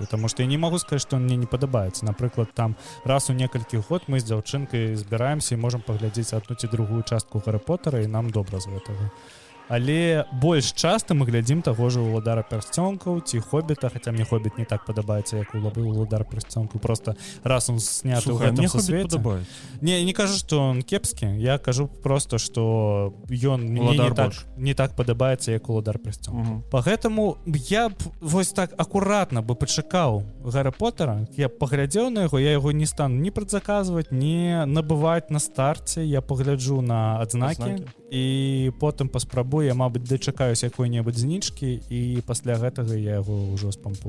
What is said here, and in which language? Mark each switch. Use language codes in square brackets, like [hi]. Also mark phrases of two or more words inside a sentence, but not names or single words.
[be] Таму што я не магу сказаць, што мне не падабаецца. Напрыклад, там раз у некалькі год мы з дзяўчынкай збіраемся і можам паглядзець адну ці другую частку Гаррі Поттера, і нам добра з гэтага. Але больш часта мы глядзім таго ж Уладара Пярсцёнкаў ці Хоббіта, хаця мне Хоббіт не так падабаецца, як Уладар Пярсцёнкаў, просто раз он сняты ў гэтым сусвеце. Не кажу, што он кепскі, я кажу просто, што ён мне не так падабаецца, як Уладар Пярсцёнкаў. Пагэтаму я б вось так акуратна бы пачакаў Гаррі Поттера, я паглядзеў на яго, я яго не стану ні прадзаказваць, не набываць на старце, я пагляджу на адзнакі і потым паспрабую, я, мабыць, дачакаюсь якой-небудзь зніжкі, і пасля гэтага я яго ўжо спампую.